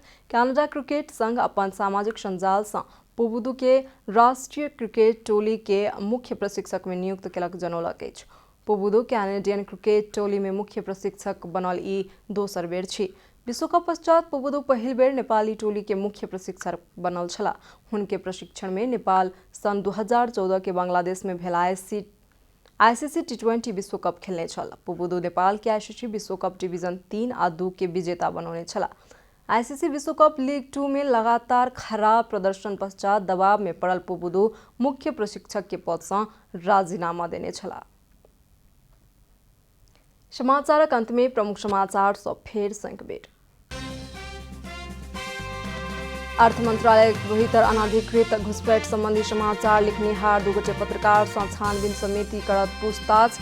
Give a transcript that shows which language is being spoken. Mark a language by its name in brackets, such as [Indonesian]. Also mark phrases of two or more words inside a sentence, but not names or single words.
[Maithili] कनाडा क्रिकेट संघ अपन सामाजिक संजाल सँ पुबुदु के राष्ट्रीय क्रिकेट टोली के मुख्य प्रशिक्षक में नियुक्त केलक जनौलक अछि। पुबुदु कैनेडियन क्रिकेट टोली में मुख्य प्रशिक्षक बनल ई दोसर बेर छी। विश्वकप पश्चात पुबुदु पहिल बेर नेपाली टोली के मुख्य प्रशिक्षक बनल छला। हुनके प्रशिक्षण में नेपाल सन 2014 के बांग्लादेश में भेल आईसीसी टी20 विश्वकप खेलने छल। पुबुदु नेपाल के आईसीसी विश्वकप डिवीजन 3 आ 2 के विजेता बनौने छला। आईसीसी विश्वकप लीग 2 में लगातार खराब प्रदर्शन पश्चात दबाव में पड़ल पुबुदु मुख्य प्रशिक्षक के पद सँ राजीनामा देने छला। समाचारक अंत में प्रमुख समाचार सँ फेर सँ एक बेर। अर्थ मंत्रालय भीतर अनाधिकृत घुसपैठ संबंधी समाचार लिखनिहार 2 गोटे पत्रकार सँ छानबीन समिति करत पूछताछ।